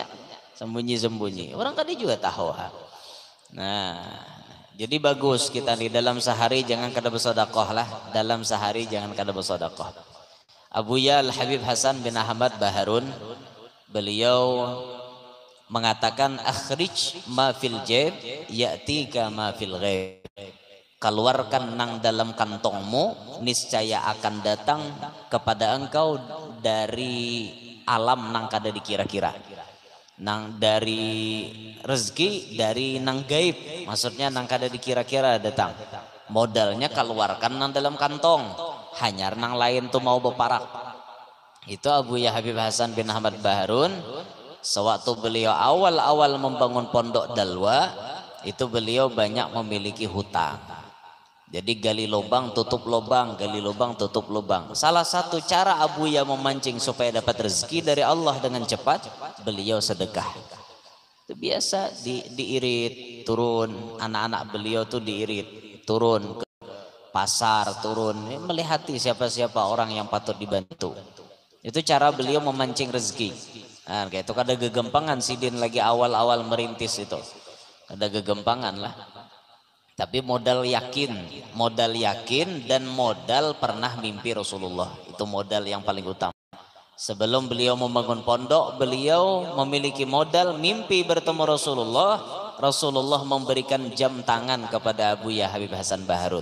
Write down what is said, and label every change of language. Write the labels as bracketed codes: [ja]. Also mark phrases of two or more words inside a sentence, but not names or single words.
[id] Sembunyi-sembunyi. Orang kada juga tahu. Nah, jadi bagus kita di dalam sehari jangan kada bersedekah lah. Dalam sehari jangan kada bersedekah. Abuya Al-Habib Hasan bin Ahmad Baharun beliau mengatakan [ar] أخرج ما في الجيب يأتك ما في الغيب. [id] Keluarkan nang dalam kantongmu niscaya akan datang kepada engkau dari alam nang kada dikira-kira. Nang dari rezeki dari nang gaib, maksudnya nang kada dikira-kira datang. Modalnya keluarkan nang dalam kantong, hanyar nang lain tuh mau beparak. Itu Abuya Habib Hasan bin Ahmad Baharun. Sewaktu beliau awal-awal membangun pondok Dalwa, itu beliau banyak memiliki hutang. Jadi gali lubang tutup lubang, gali lubang tutup lubang. Salah satu cara Abuya memancing supaya dapat rezeki dari Allah dengan cepat, beliau sedekah. Itu biasa diirit turun, anak-anak beliau tuh diirit turun ke pasar, turun melihati siapa-siapa orang yang patut dibantu. Itu cara beliau memancing rezeki. Nah, kayak itu kada gegempangan Sidin lagi awal-awal merintis itu. Ada gegempangan lah. Tapi modal yakin dan modal pernah mimpi Rasulullah. Itu modal yang paling utama. Sebelum beliau membangun pondok, beliau memiliki modal mimpi bertemu Rasulullah. Rasulullah memberikan jam tangan kepada Abuya Habib Hasan Baharun.